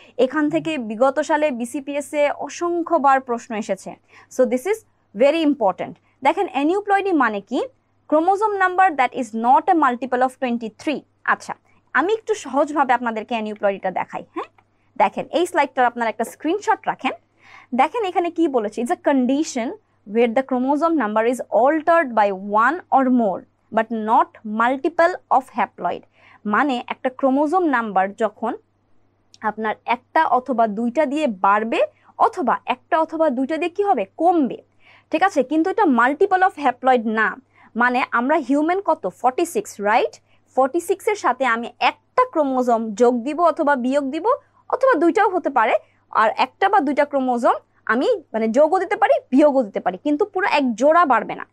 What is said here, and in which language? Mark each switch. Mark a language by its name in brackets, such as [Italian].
[Bangla] এখান থেকে বিগত সালে বিসিপিএস এ অসংখ্যবার প্রশ্ন এসেছে, [English] So this is very important. [Bangla] দেখেন অ্যানিউপ্লয়েডি মানে কি? [English] Chromosome number that is not a multiple of 23। [Bangla] আচ্ছা, আমি একটু সহজভাবে আপনাদেরকে অ্যানিউপ্লয়েডিটা দেখাই। হ্যাঁ, দেখেন এই স্লাইডটার আপনারা একটা স্ক্রিনশট রাখেন। দেখেন এখানে কি বলেছে? It's a condition [English] where the chromosome number is altered by 1 or more but not multiple of haploid। [Bangla] মানে একটা ক্রোমোজোম নাম্বার যখন আপনার একটা অথবা দুইটা দিয়ে বাড়বে অথবা একটা অথবা দুইটা দিয়ে কি হবে? কমবে। ঠিক আছে, কিন্তু এটা মাল্টিপল অফ হ্যাপ্লয়েড না। মানে আমরা হিউম্যান কত? 46, রাইট? 46 এর সাথে আমি একটা ক্রোমোজোম যোগ দিব অথবা বিয়োগ দিব, অথবা দুইটাও হতে পারে, আর একটা বা দুইটা ক্রোমোজোম আমি মানে যোগও দিতে পারি বিয়োগও দিতে পারি, কিন্তু পুরো এক জোড়া বাড়বে না।